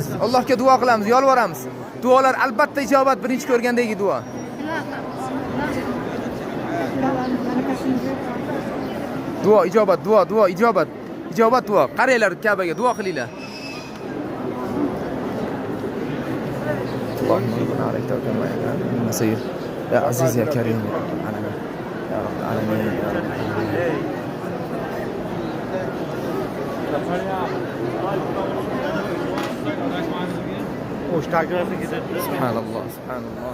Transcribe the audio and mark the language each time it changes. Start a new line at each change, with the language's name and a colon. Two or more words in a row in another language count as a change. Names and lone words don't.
Uzbek: Allohga duo qilamiz, yolvoramiz. Duolar albatta ijobat, birinchi ko'rgandagi duo. Duo ijobat, duo ijobat. Ijobat duo. Qaranglar Ka'baga duo qilinglar.
Arabic: اللهم عليك توكلنا نصير. يا عزيز يا كريم. يا رب العالمين. سبحان الله، سبحان الله.